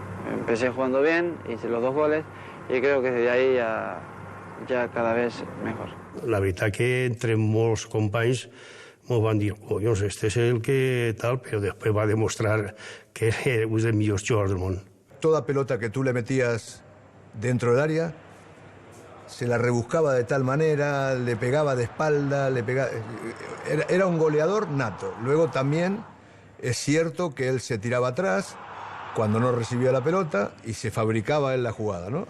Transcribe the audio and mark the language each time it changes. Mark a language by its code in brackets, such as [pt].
[es] Empecé jugando bien, hice los 2 goles y creo que desde ahí ya cada vez mejor. [ca] La veritat que entre molts companys m'ho van dir, collons, este és el que tal, però després va demostrar que era un dels millors jugadors del món. [es] Toda pelota que tú le metías dentro del área, se la rebuscaba de tal manera, le pegaba de espalda, era un goleador nato. Luego también es cierto que él se tiraba atrás cuando no recibía la pelota y se fabricaba él la jugada, ¿no?